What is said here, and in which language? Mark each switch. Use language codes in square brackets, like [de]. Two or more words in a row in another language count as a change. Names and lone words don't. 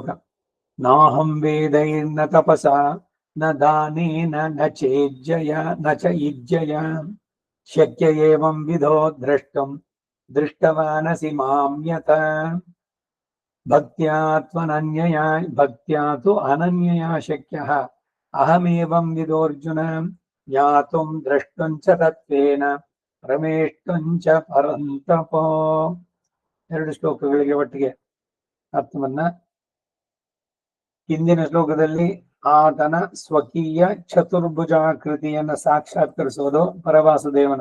[sa] ನಾಹಂ ವೇದೈರ್ನ ತಪಸ ನ ದಾನೇನ ನ ಚೇಜ್ಜಯ ನ ಚ ಇಜ್ಜಯ ಶಕ್ಯ ಏವಂ ವಿಧೋ ದ್ರಷ್ಟುಂ ದೃಷ್ಟವಾನಸಿ ಮಾಮ್ಯತ ಭಕ್ತ್ಯಾ ತು ಅನನ್ಯಯಾ ಶಕ್ಯಃ ಅಹಮೇವಂ ವಿದೋರ್ಜುನ ಜ್ಞಾತುಂ ದ್ರಷ್ಟುಂ ಚ ತತ್ವೇನ ಪ್ರಮೇಷ್ಟುಂ ಚ ಪರಂತಪೋ. [kn] 2 ಶ್ಲೋಕಗಳಿಗೆ ಒಟ್ಟಿಗೆ ಅರ್ಥವನ್ನ. ಹಿಂದಿನ ಶ್ಲೋಕದಲ್ಲಿ ಆತನ ಸ್ವಕೀಯ ಚತುರ್ಭುಜಾಕೃತಿಯನ್ನು ಸಾಕ್ಷಾತ್ಕರಿಸೋದು ಪರವಾಸುದೇವನ.